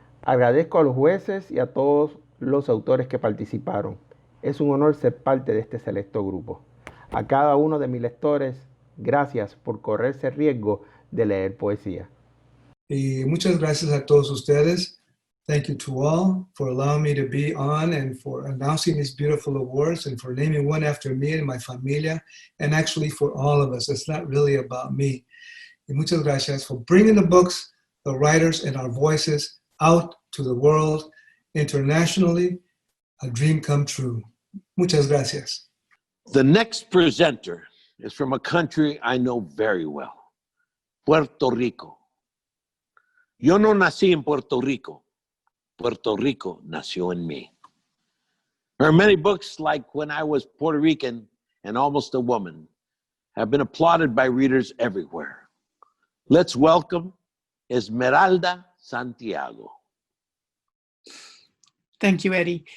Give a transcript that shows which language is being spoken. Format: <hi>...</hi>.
<es>Agradezco a los jueces y a todos los autores que participaron. Es un honor ser parte de este selecto grupo. A cada uno de mis lectores, gracias por correrse el riesgo de leer poesía. Y muchas gracias a todos ustedes.</es> <en>Thank you to all for allowing me to be on and for announcing these beautiful awards and for naming one after me and my familia, and actually for all of us. It's not really about me.</en> <es>Y muchas gracias</es> <en>for bringing the books, the writers, and our voices out to the world internationally. A dream come true.</en> <es>Muchas gracias.</es> <en>The next presenter is from a country I know very well, Puerto Rico.</en> <es>Yo no nací en Puerto Rico. Puerto Rico nació en mí.</es> <en>There are many books like When I Was Puerto Rican and Almost a Woman have been applauded by readers everywhere. Let's welcome Esmeralda Santiago. Thank you, Eddie.</en>